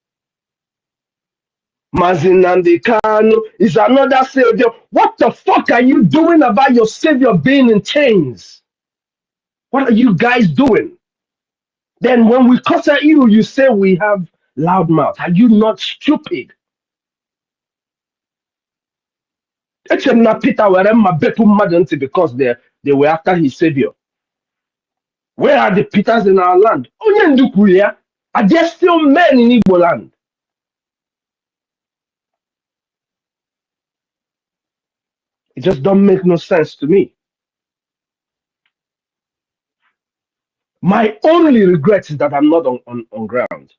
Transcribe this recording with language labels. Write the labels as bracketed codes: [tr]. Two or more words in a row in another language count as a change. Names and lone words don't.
[en] Mazin Kanu is another savior. What the fuck are you doing about your savior being in chains? What are you guys doing? Then when we cuss at you, you say we have loud mouth. Are you not stupid? [ig] Echem na Peter were ma bepu mmadụ ntị [en] because they were after his savior. Where are the Peters in our land? [ig] Onye ndu kwuru ya. [en] Are there still men in Igbo land? It just don't make no sense to me. My only regret is that I'm not on ground.